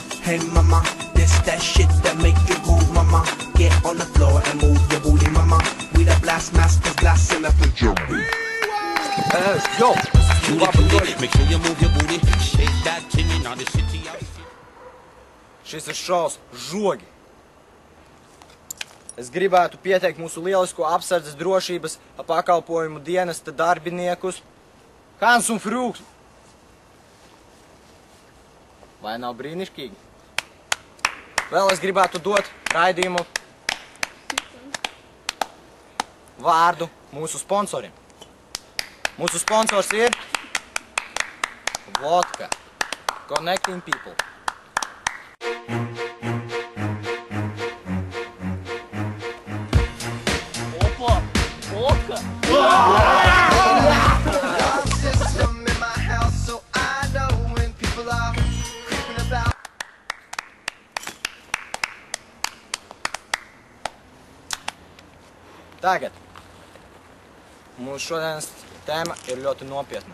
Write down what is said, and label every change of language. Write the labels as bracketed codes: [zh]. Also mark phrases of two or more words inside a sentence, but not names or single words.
[en] Hey mama, this that shit that make you move, mama. Get on the floor and move your booty, mama. We the blast masters, blasting up the jumping. Yo, make sure you move your booty. Shake that thing in all the city. [lv] šis ir šovs Žogi. Es gribētu pieteikt mūsu lielisko apsardzes drošības pakalpojumu dienesta darbiniekus Hans un Frūks. Vai nav brīnišķīgi? Vēl es gribētu dot raidījumu vārdu mūsu sponsoriem. Mūsu sponsors ir Vodka. [en] Connecting people. [lv] Opa! Vodka! Tagad mūsu šodienas tēma ir ļoti nopietna.